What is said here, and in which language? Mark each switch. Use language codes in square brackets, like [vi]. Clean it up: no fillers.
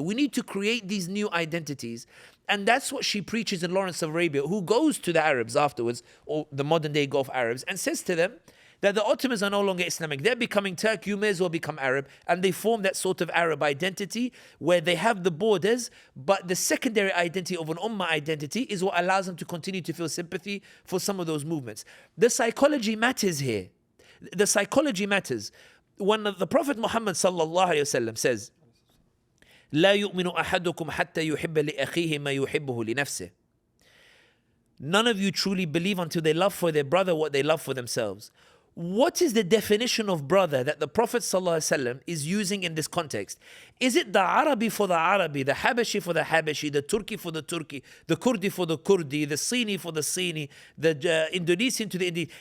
[en] We need to create these new identities. And that's what she preaches in Lawrence of Arabia, who goes to the Arabs afterwards, or the modern day Gulf Arabs, and says to them that the Ottomans are no longer Islamic. They're becoming Turk, you may as well become Arab. And they form that sort of Arab identity where they have the borders, but the secondary identity of an Ummah identity is what allows them to continue to feel sympathy for some of those movements. The psychology matters here. The psychology matters. When the Prophet Muhammad sallallahu alaihi wasallam says, [ar] لا يؤمن أحدكم حتى يحب لأخيه ما يحبه لنفسه. [en] None of you truly believe until they love for their brother what they love for themselves. What is the definition of brother that the Prophet ﷺ is using in this context? Is it the Arabi for the Arabi, the Habashi for the Habashi, the Turki for the Turki, the Kurdi for the Kurdi, the Sini for the Sini, the Indonesian to the Indonesian?